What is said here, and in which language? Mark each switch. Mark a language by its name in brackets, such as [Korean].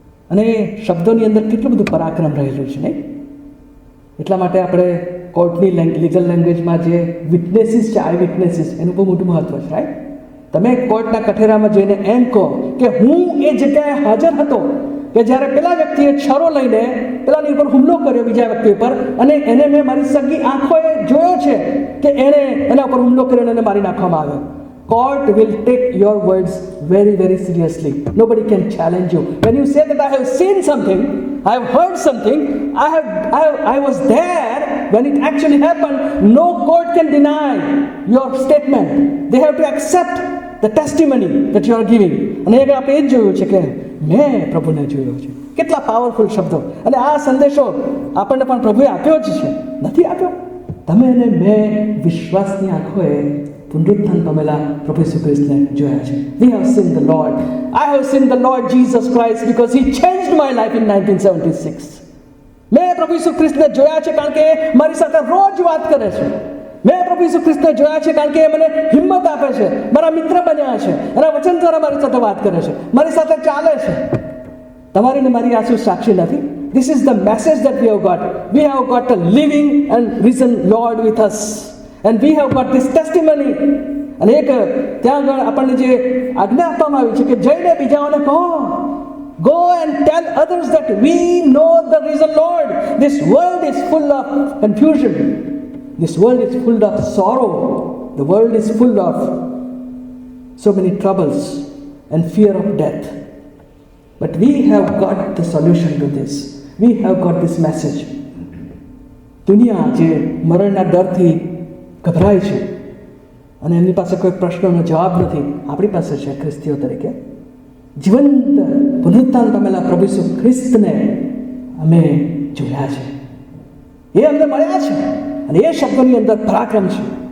[Gujarati] અને શબ્દોની અંદર કેટલું બધું પરાક્રમ રહેલું છે, નહીં? એટલા માટે આપણે કોર્ટની લીગલ લેંગ્વેજમાં જે વિટનેસીસ છે, આઈ વિટનેસીસ, એનું બહુ મોટું મહત્વ છે, રાઈટ? તમે કોર્ટના કઠેરામાં જઈને એમ કહો કે હું એ જગ્યાએ હાજર હતો કે જ્યારે પેલા વ્યક્તિએ છરો લઈને પેલાની ઉપર હુમલો કર્યો, બીજા વ્યક્તિ ઉપર, અને એને મેં મારી સગી આંખોએ જોયો છે કે એણે એના ઉપર હુમલો કર્યો અને એને મારી નાખવામાં આવ્યો. [English] Court will take your words very, very seriously. Nobody can challenge you. When you say that I have seen something, I have heard something, I was there when it actually happened, no court can deny your statement. They have to accept the testimony that you are giving. [Gujarati] અને એક આપણે એ જ જોયું છે કે મેં પ્રભુને જોયો છે. કેટલા પાવરફુલ શબ્દો. અને આ સંદેશો આપણને પણ પ્રભુએ આપ્યો જ છે, નથી આપ્યો? તમે અને મેં વિશ્વાસની આંખોએ પુનરુત્થાન પામેલા પ્રભુ ઈસુ ખ્રિસ્તને જોયા છે. [English] We have seen the Lord. I have seen the Lord Jesus Christ because he changed my life in 1976. [Gujarati] મેં પ્રભુ ઈસુ ખ્રિસ્તને જોયા છે કારણ કે મારી સાથે રોજ વાત કરે છે. મેં પ્રભુ ઈસુ ખ્રિસ્તને જોયા છે કારણ કે એ મને હિંમત આપે છે, મારા મિત્ર બન્યા છે, એના વચન દ્વારા મારી સાથે વાત કરે છે, મારી સાથે ચાલે છે. તમારી ને મારી આ શું સાક્ષી નથી? [English] This is the message that we have got. We have got a living and risen Lord with us. And we have got this testimony. [Gujarati] અને એક ત્યાં આગળ આપણને જે આજ્ઞા આપવામાં આવી છે કે જઈને બીજાઓને કહો, [English] go and tell others that we know the risen Lord. This world is full of confusion. This world is full of sorrow. The world is full of so many troubles and fear of death. But we have got the solution to this. We have got this message. [Gujarati] દુનિયા જે મરણના ડરથી ગભરાય છે અને એમની પાસે કોઈ પ્રશ્નોનો જવાબ નથી, આપણી પાસે છે ખ્રિસ્તીઓ તરીકે. જીવંત પુનરુત્થાન પામેલા પ્રભુ ઈસુ ખ્રિસ્તને અમે જોયા છે, એ અમને મળ્યા છે અને એ શબ્દોની અંદર પરાક્રમ છે.